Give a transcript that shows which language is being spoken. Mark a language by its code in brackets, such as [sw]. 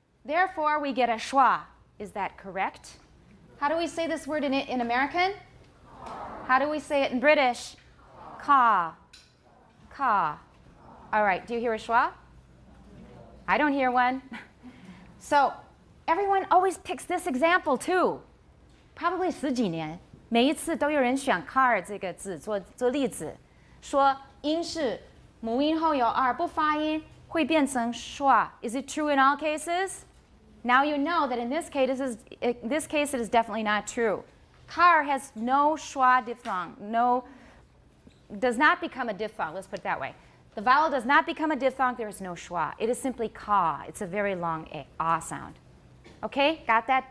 [en] Therefore, we get a schwa. Is that correct? How do we say this word in American? How do we say it in British? Ka. Ka. All right, do you hear a schwa? I don't hear one. So everyone always picks this example too. [zh] Probably 十几年，每一次都有人选 car 这个字做例子，说英式母音后有 r 不发音会变成 schwa. [en] Is it true in all cases? Now you know that in this case it is definitely not true. Car has no schwa diphthong, does not become a diphthong, let's put it that way. The vowel does not become a diphthong, there is no schwa. It is simply ka. It's a very long ah sound. Okay, got that?